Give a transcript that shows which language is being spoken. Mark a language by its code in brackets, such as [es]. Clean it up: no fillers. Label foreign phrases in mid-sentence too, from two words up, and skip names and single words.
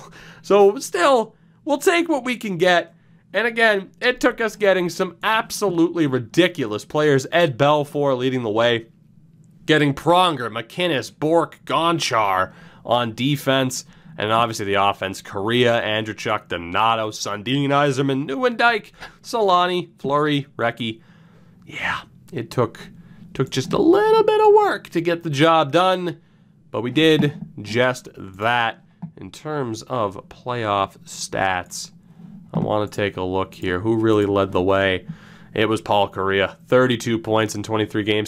[en] So still, we'll take what we can get. And again, it took us getting some absolutely ridiculous players. Ed Belfour leading the way. Getting Pronger, McInnes, Bourque, Gonchar on defense. And obviously the offense, Correa, Andrechuk, Donato, Sundin, Yzerman, Nieuwendyk, Solani, Fleury, Recchi. Yeah, it took just a little bit of work to get the job done, but we did just that. In terms of playoff stats, I want to take a look here. Who really led the way? It was Paul Correa, 32 points in 23 games.